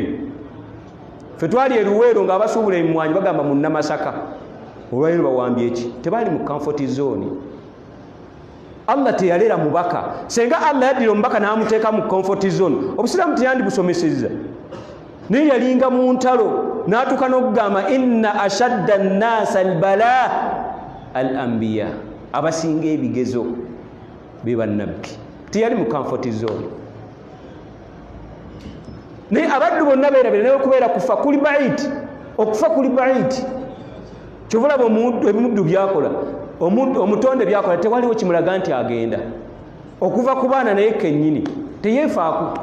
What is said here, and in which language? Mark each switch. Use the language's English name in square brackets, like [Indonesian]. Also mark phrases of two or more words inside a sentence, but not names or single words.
[Ganda] Ffe twali eruweero ng'abasuubula emimwanyi bagamba munnamasaka, olwaleero bawambye eki? Tebaali mu [English] comfort zone. [Ganda] Allah teyalera mubaka. Senga Allah yaddira omubaka n'amuteeka mu [English] comfort zone, [Ganda] obusiraamu teyandibusomesezza. Naye yalinga mu ntalo n'atuuka n'okugamba [Arabic] إن أشد الناس بلاء الأنبياء, [Ganda] abasinga ebigezo be bannabbi. Teyali mu [English] comfort zone. [Ganda] Naye abaddu bonna beerabira naye okubeera kufa kuli baiti, okufa kuli baiti. Kyovulaba ebimuddu byakola, omutonde byakola, tewaliwo kimulaga nti agenda okuva ku baana naye kennyini teyeefaako.